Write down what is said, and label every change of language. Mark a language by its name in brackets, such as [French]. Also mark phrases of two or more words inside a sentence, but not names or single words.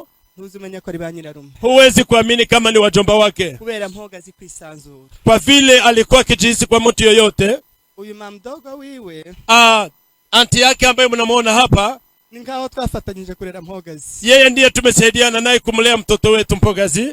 [Kinyarwanda] ntuzumenya ko ari ba nyirarume. [Swahili] huwezi kuamini kama ni wajomba wake, [Kinyarwanda] kubera Mpogazi kwisanzura, [Swahili] kwa vile alikuwa kijisi kwa mtu yoyote. [Kinyarwanda] Uyu mamdogo wiwe, [Swahili] anti yake ambaye mnamuona hapa, [Kinyarwanda] ni ngaho twafatanyije kurera Mpogazi. [Swahili] yeye ndiye tumesaidiana naye kumlea mtoto wetu Mpogazi.